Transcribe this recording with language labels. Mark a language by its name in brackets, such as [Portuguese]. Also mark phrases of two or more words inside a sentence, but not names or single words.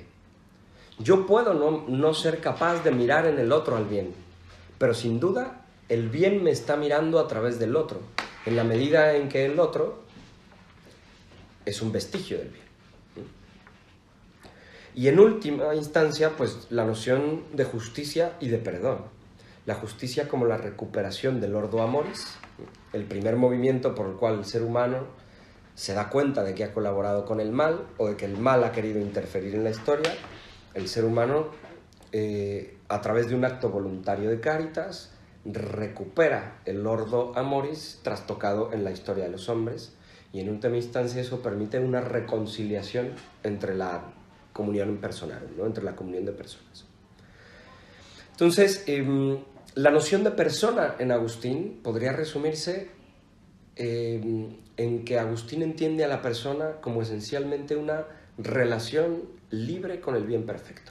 [Spanish] Yo puedo no ser capaz de mirar en el otro al bien, pero sin duda el bien me está mirando a través del otro, en la medida en que el otro es un vestigio del bien. Y en última instancia, pues la noción de justicia y de perdón. La justicia como la recuperación del [Latin] ordo amoris, [Spanish] el primer movimiento por el cual el ser humano se da cuenta de que ha colaborado con el mal o de que el mal ha querido interferir en la historia. El ser humano, a través de un acto voluntario de caritas, recupera el [Latin] ordo amoris [Spanish] trastocado en la historia de los hombres, y en última instancia eso permite una reconciliación entre la comunión personal, ¿no? Entre la comunión de personas. Entonces, la noción de persona en Agustín podría resumirse en que Agustín entiende a la persona como esencialmente una relación libre con el bien perfecto.